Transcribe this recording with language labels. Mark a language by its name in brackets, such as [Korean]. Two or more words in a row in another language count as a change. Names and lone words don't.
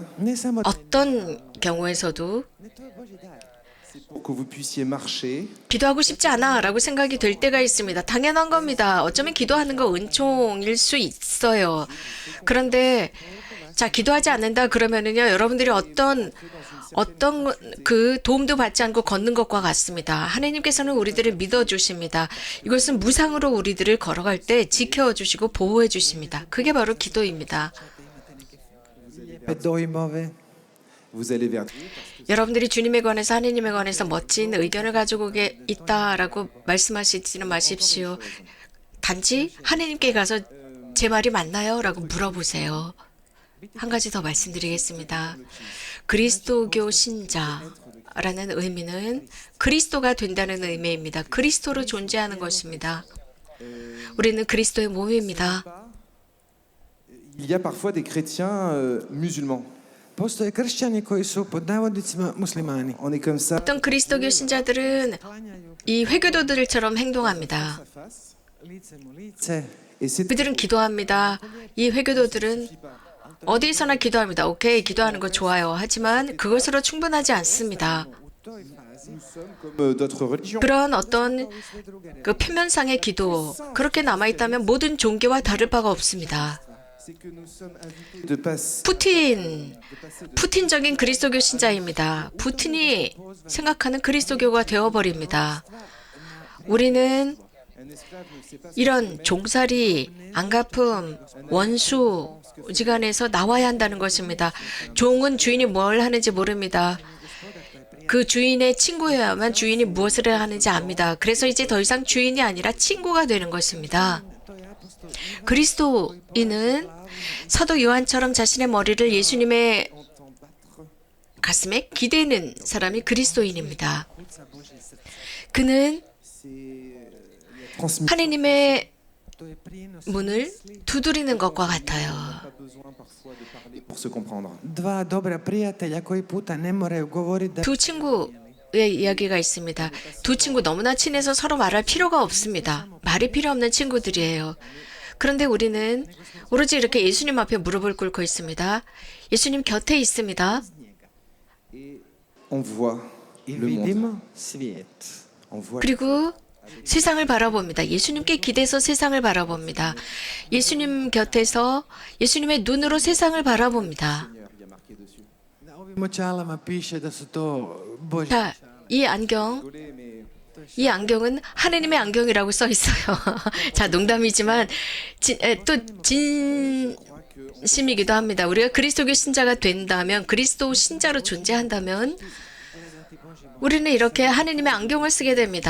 [Croatian] Ne samo da [Korean] 어떤 경우에서도 [Croatian] ne, to je Božji dar. [French] c'est pour que vous puissiez marcher, [Korean] 기도하고 싶지 않아 라고 생각이 될 때가 있습니다. 당연한 겁니다. 어쩌면 기도하는 거 은총일 수 있어요. 그런데 자, 기도하지 않는다 그러면은요, 여러분들이 어떤 그 도움도 받지 않고 걷는 것과 같습니다. 하나님께서는 우리들을 믿어주십니다. 이것은 무상으로 우리들을 걸어갈 때 지켜주시고 보호해 주십니다. 그게 바로 기도입니다. [Croatian] Lijepe dojmove, [French] vous allez vers [Korean] 여러분들이 주님에 관해서 하나님에 관해서 멋진 의견을 가지고 있다라고 말씀하시지는 마십시오. 단지 하나님께 가서 제 말이 맞나요? 라고 물어보세요. 한 가지 더 말씀드리겠습니다. 그리스도교 신자라는 의미는 그리스도가 된다는 의미입니다. 그리스도로 존재하는 것입니다. 우리는 그리스도의 몸입니다. [French] Il y a parfois des chrétiens musulmans. [Croatian] postoje kršćani koji su pod navodnicima muslimani. [French] On est comme ça, [Korean] 어떤 그리스도교 신자들은 이 회교도들처럼 행동합니다. [Croatian] Lice mu lice, [French] et c'est [Korean] 그들은 기도합니다. 이 회교도들은 어디서나 기도합니다. 오케이, 기도하는 거 좋아요. 하지만 그것으로 충분하지 않습니다. [Croatian] u toj fazi [French] comme d'autres religions. [Korean] 그런 어떤 그 표면상의 기도, 그렇게 남아있다면 모든 종교와 다를 바가 없습니다. [French] C'est que nous sommes invités de passer [Korean] 푸틴적인 그리스도교 신자입니다. 푸틴이 생각하는 그리스도교가 되어버립니다. 우리는 [French] un esclave ne sait pas [Korean] 이런 종살이, 안가품, 원수 지간에서 나와야 한다는 것입니다. 종은 주인이 뭘 하는지 모릅니다. 그 주인의 친구여야만 주인이 무엇을 하는지 압니다. 그래서 이제 더 이상 주인이 아니라 친구가 되는 것입니다. 그리스도인은 사도 요한처럼 자신의 머리를 예수님의 가슴에 기대는 사람이 그리스도인입니다. 그는 [French] transmis. [Korean] 하나님의 [Croatian] to je prijenos [Korean] 문을 두드리는 것과 같아요. [French] Pas besoin parfois de parler pour se comprendre. [Croatian] dva dobra prijatelja koji puta ne moraju govoriti da [Korean] 두 친구의 이야기가 있습니다. 두 친구 너무나 친해서 서로 말할 필요가 없습니다. 말이 필요 없는 친구들이에요. 그런데 우리는 오로지 이렇게 예수님 앞에 무릎을 꿇고 있습니다. 예수님 곁에 있습니다. [French] On voit [Croatian] i [French] le monde. [Croatian] vidimo svijet. [French] On voit [Korean] 그리고 세상을 바라봅니다. 예수님께 기대서 세상을 바라봅니다. 예수님 곁에서 예수님의 눈으로 세상을 바라봅니다. [French] il y a marqué dessus. [Croatian] Na ovim očalama piše da su to Božji. [Korean] 자, 이 안경은 하나님의 안경이라고 써 있어요. 자, 농담이지만 또 진심이기도 합니다. 우리가 그리스도교 신자가 된다면, 그리스도 신자로 존재한다면 우리는 이렇게 하나님의 안경을 쓰게 됩니다.